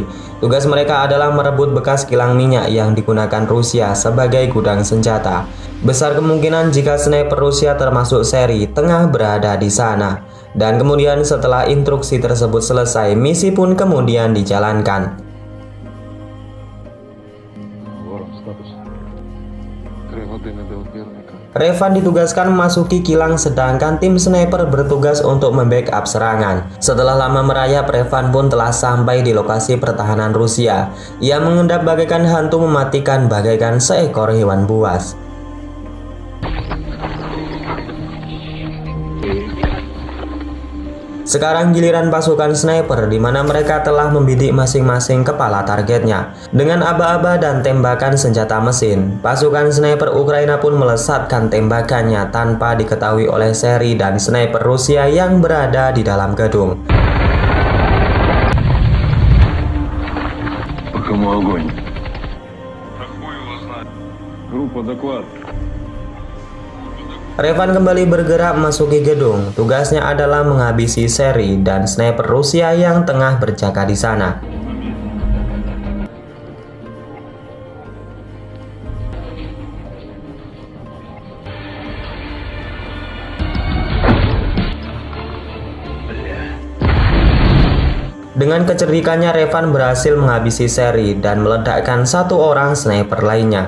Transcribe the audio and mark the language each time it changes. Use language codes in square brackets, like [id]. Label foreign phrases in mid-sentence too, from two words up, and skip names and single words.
[id] Tugas mereka adalah merebut bekas kilang minyak yang digunakan Rusia sebagai gudang senjata. Besar kemungkinan jika sniper Rusia termasuk Seri tengah berada di sana. Dan kemudian setelah instruksi tersebut selesai, misi pun kemudian dijalankan. [uk] Ворон, статус. 3 години до опірника. [id] Revan ditugaskan memasuki kilang sedangkan tim sniper bertugas untuk membackup serangan. Setelah lama merayap, Revan pun telah sampai di lokasi pertahanan Rusia. Ia mengendap bagaikan hantu mematikan bagaikan seekor hewan buas. Sekarang giliran pasukan sniper di mana mereka telah membidik masing-masing kepala targetnya. Dengan aba-aba dan tembakan senjata mesin, pasukan sniper Ukraina pun melesatkan tembakannya tanpa diketahui oleh Seri dan sniper Rusia yang berada di dalam gedung. [ru] По кому огонь? Группа, доклад. [id] Revan kembali bergerak memasuki gedung. Tugasnya adalah menghabisi Seri dan sniper Rusia yang tengah berjaga di sana. Dengan kecerdikannya, Revan berhasil menghabisi Seri dan meledakkan 1 orang sniper lainnya.